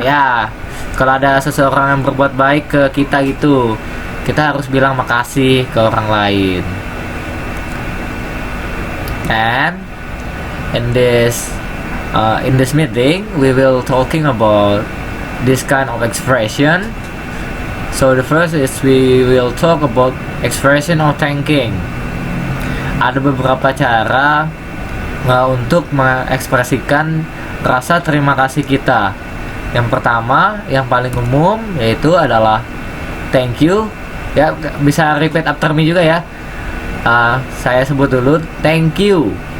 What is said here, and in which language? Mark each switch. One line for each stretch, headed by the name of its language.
Indonesian: ya, kalau ada seseorang yang berbuat baik ke kita gitu, kita harus bilang makasih ke orang lain.
English: And in this meeting we will talking about this kind of expression. So the first is we will talk about expression of thanking.
Indonesian: Ada beberapa cara untuk mengekspresikan rasa terima kasih kita. Yang pertama, yang paling umum yaitu adalah thank you. Ya, bisa
English: repeat after me
Indonesian: juga ya. Saya sebut dulu, thank you.